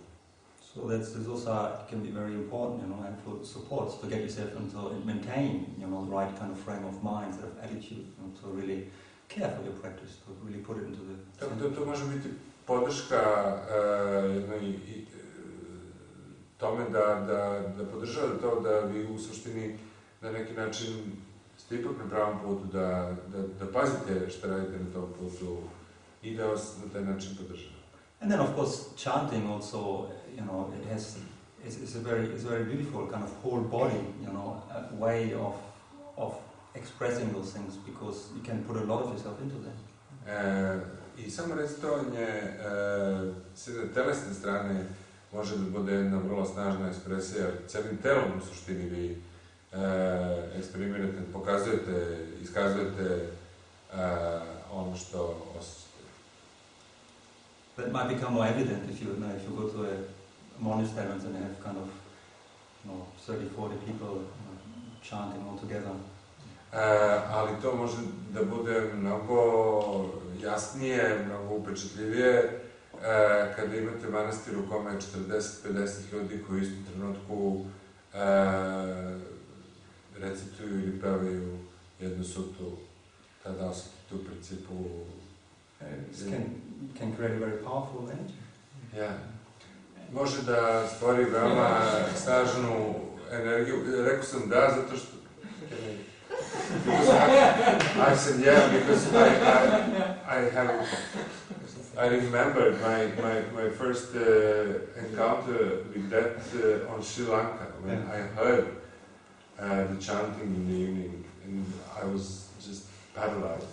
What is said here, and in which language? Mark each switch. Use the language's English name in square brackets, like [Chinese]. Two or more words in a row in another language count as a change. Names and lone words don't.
[English] So this also can be very important, and for supports to get yourself into and maintain, the right kind of frame of mind, sort of attitude, to really care for your practice, to really put it into the... [Serbian] To može biti podrška tome da podržavate to da vi u suštini na neki način ste ipak na pravom putu, da pazite što radite na tom putu i da vas na taj način podržava. [English] And then of course chanting also, it's a very beautiful kind of whole body, a way of expressing those things, because you can put a lot of yourself into that. [Serbian] I samo recitovanje s telesne strane može da bude jedna vrlo snažna ekspresija, jer cijelim telom u suštini vi eksperimentate, pokazujete, iskazujete ono što osjećate. [English] That might become more evident if you go to a monastery and they have kind of 30-40 people chanting all together. [Serbian] Ali to može da bude mnogo jasnije, mnogo upečatljivije kada imate manastir u kome je 40-50 ljudi koji u istom trenutku recituju ili pevaju jednu sutu, tada osjetite u principu... [English] Can create a very powerful energy. Yeah. [Serbian] Može da stvori veoma snažnu energiju. Rekao sam da, zato što... [English] I said yeah, because I remembered my first encounter with that on Sri Lanka, when I heard the chanting in the evening, and I was just paralyzed.